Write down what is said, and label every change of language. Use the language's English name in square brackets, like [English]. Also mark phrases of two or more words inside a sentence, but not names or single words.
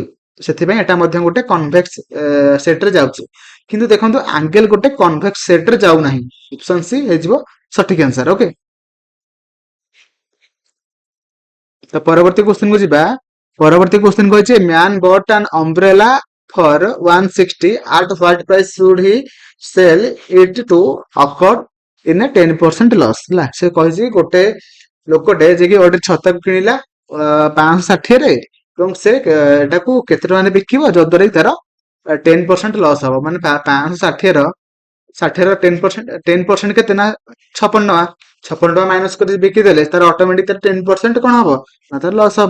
[Odia] ସେଥିପାଇଁ ଏଟା ମଧ୍ୟ ଗୋଟେ [English] convex set [Odia] ରେ ଯାଉଛି। କିନ୍ତୁ ଦେଖନ୍ତୁ ଆଙ୍ଗେଲ ଗୋଟେ [English] convex set [Odia] ରେ ଯାଉନାହିଁ। [English] option C [Odia] ହେଇଯିବ ସଠିକ ଆନ୍ସର। ଓକେ ତ ପରବର୍ତ୍ତୀ କ୍ୱେଶ୍ଚିନ୍ କୁ ଯିବା। ପରବର୍ତ୍ତୀ କ୍ୱେଶ୍ଚିନ୍ କହିଛି [English] man bought an umbrella for 160 at what price should he sell it to occur in a 10% loss। [Odia] ହେଲା ସେ କହିଛି ଗୋଟେ ଲୋକଟେ ଯିଏକି ଗୋଟେ ଛତାକୁ କିଣିଲା 560ରେ ଏବଂ ସେ ଏଟାକୁ କେତେ ଟଙ୍କାରେ ବିକିବ ଯଦ୍ୱାରା କି ତାର 10% ଲସ୍ ହବ। ମାନେ 560ର 10% କେତେ ନା 56 ଟଙ୍କା। 56 ଟଙ୍କା ମାଇନସ କରି ବିକିଦେଲେ ତାର ଅଟୋମେଟିକ ତାର 10% କଣ ହବ ନା ତାର ଲସ୍ ହବ।